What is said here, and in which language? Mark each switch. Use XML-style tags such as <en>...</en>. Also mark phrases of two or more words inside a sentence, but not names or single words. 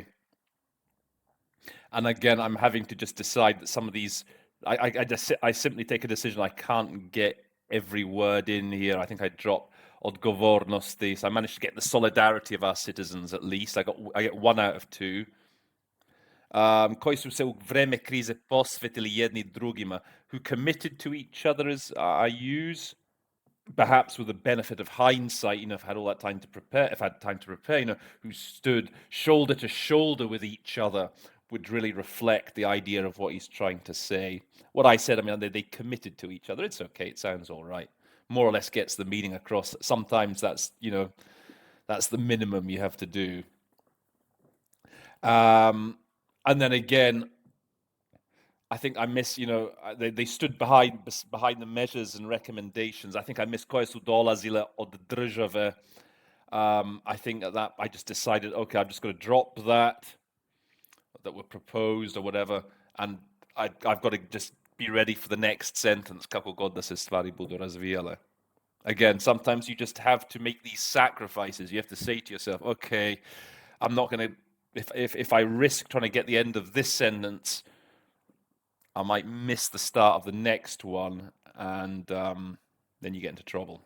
<en>And again, I'm having to just decide that some of these, I simply take a decision. I can't get every word in here. I think I drop odgovornosti. So I managed to get the solidarity of our citizens at least. I get 1 out of 2.</en> <sr>Koji su se u vreme krize posvetili jedni drugima,</sr> <en>who committed to each other, as I use. Perhaps with the benefit of hindsight, if I had all that time to prepare, who stood shoulder to shoulder with each other, would really reflect the idea of what he's trying to say. What I said, I mean, they committed to each other. It's okay. It sounds all right. More or less gets the meaning across. Sometimes that's the minimum you have to do. And then again, I think I miss, they stood behind the measures and recommendations. I think I miss</en> <sr>koje su dolazile od države.</sr> <en>I think that I just decided, okay, I'm just going to drop that were proposed or whatever, and I've got to just be ready for the next sentence.</en> <sr>Kako god da se stvari budu razvijale.</sr> <en>Again, sometimes you just have to make these sacrifices. You have to say to yourself, okay, I'm not going to, if I risk trying to get the end of this sentence, I might miss the start of the next one, and then you get into trouble.</en>